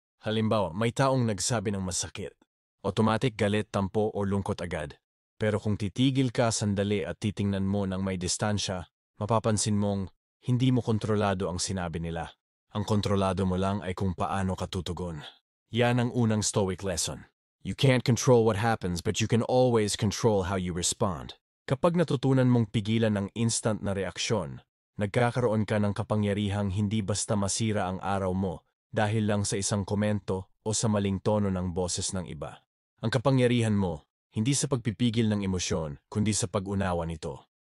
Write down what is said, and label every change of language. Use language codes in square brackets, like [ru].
[tl] Halimbawa, may taong nagsabi ng masakit. Automatic galit, tampo o lungkot agad. Pero kung titigil ka sandali at titingnan mo ng may distansya, mapapansin mong hindi mo kontrolado ang sinabi nila. Ang kontrolado mo lang ay kung paano ka tutugon. Yan ang unang stoic lesson. [en] You can't control what happens but you can always control how you respond. [tl] Kapag natutunan mong pigilan ng instant na reaksyon, nagkakaroon ka ng kapangyarihang hindi basta masira ang araw mo dahil lang sa isang komento o sa maling tono ng boses ng iba. Ang kapangyarihan mo, hindi sa pagpipigil ng emosyon, kundi sa pag-unawa nito.